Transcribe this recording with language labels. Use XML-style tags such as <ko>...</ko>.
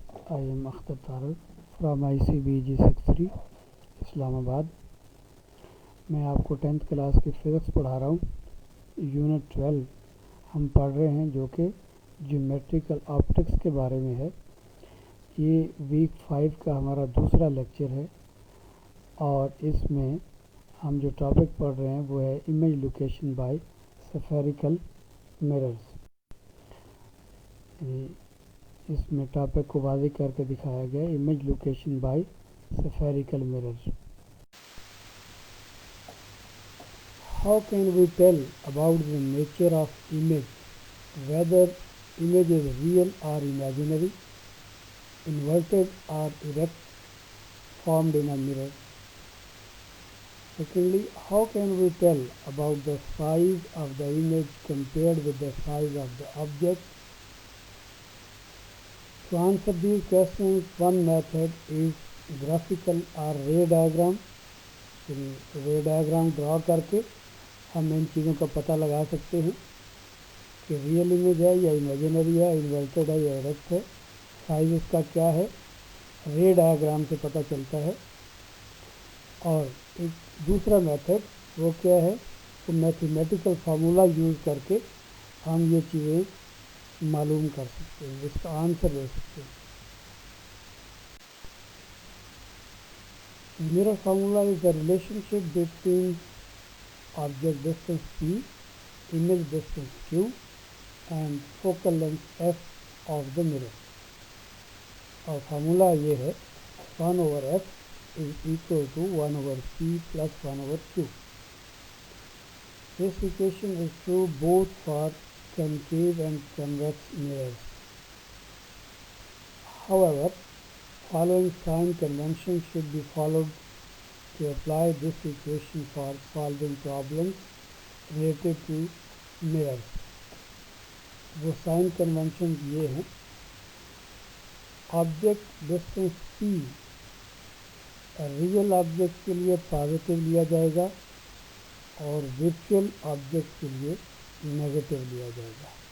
<en>I am Akhtar Tariq from ICBG 63 Islamabad.</en> <ur>میں آپ کو 10th کلاس کی فزکس پڑھا رہا ہوں. یونٹ 12 ہم پڑھ رہے ہیں جو کہ جیومیٹریکل آپٹکس کے بارے میں ہے. یہ ویک 5 کا ہمارا دوسرا لیکچر ہے اور اس میں ہم جو ٹاپک پڑھ رہے ہیں وہ ہے image location by spherical mirrors. اس میں ٹاپک کو واضح کر کے دکھایا گیا image location by spherical mirrors.</ur> <en>How can we tell about the nature of image, whether image is real or imaginary, inverted or erect, formed in a mirror? Secondly, how can we tell about the size of the image compared with the size of the object? To answer these questions, one method is graphical or ray diagram.</en> <ur>ray diagram ڈرا کر کے ہم ان چیزوں کا پتہ لگا سکتے ہیں کہ ریئل امیج ہے یا امیجنری ہے، انورٹڈ ہے یا ایرکٹ ہے، سائز اس کا کیا ہے، رے ڈائیگرام سے پتہ چلتا ہے. اور ایک دوسرا میتھڈ وہ کیا ہے، وہ میتھمیٹیکل فارمولا یوز کر کے ہم یہ چیزیں معلوم کر سکتے ہیں، اس کا آنسر دے سکتے ہیں.</ur> <en>Mirror formula is the relationship between object distance p, image distance q and focal length f of the mirror.</en> <ur>اور فارمولا یہ ہے</ur> <en>1/f is equal to 1/p plus 1/q. This equation is true both for concave and convex mirrors. However, following sign convention should be followed to apply this equation for solving problems related to mirrors.</en> <ur>وہ sign convention یہ ہیں، object distance پی real object کے لیے positive لیا جائے گا اور virtual object کے لیے نیگیٹیو لیا جائے گا.</ur>